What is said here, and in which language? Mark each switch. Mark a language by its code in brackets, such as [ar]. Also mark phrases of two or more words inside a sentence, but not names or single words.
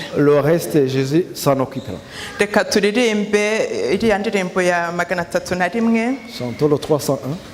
[fr] Le reste, Jésus s'en occupera. [rw] Reka turirimbe iriya ndirimbo ya 301. [fr] Chantons le 301.